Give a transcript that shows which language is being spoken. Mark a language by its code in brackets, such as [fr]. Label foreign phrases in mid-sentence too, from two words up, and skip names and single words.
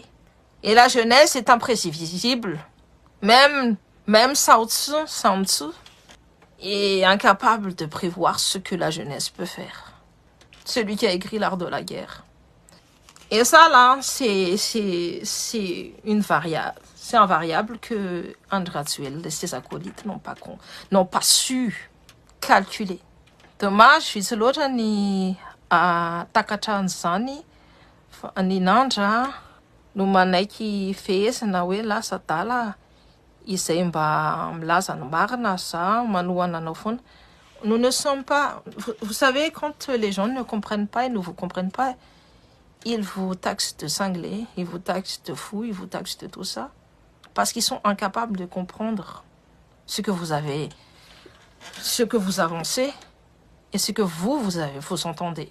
[fr] Et la jeunesse est imprévisible. Même Sun Tzu est incapable de prévoir ce que la jeunesse peut faire. Celui qui a écrit l'art de la guerre. Et ça, là, c'est une variable. C'est un variable que Andratswil et ses acolytes n'ont pas su calculer. Dommage, [mg] izy loatra ny takatra an'izany ny nandra no manaiky fehezina hoe lasa adala izay mba milaza ny marina za manohana anao foana. [fr] Nous ne sommes pas... Vous savez, quand les gens ne comprennent pas et ne vous comprennent pas, ils vous taxent de cinglés, ils vous taxent de fous, ils vous taxent de tout ça. Parce qu'ils sont incapables de comprendre ce que vous avez, ce que vous avancez et ce que vous entendez.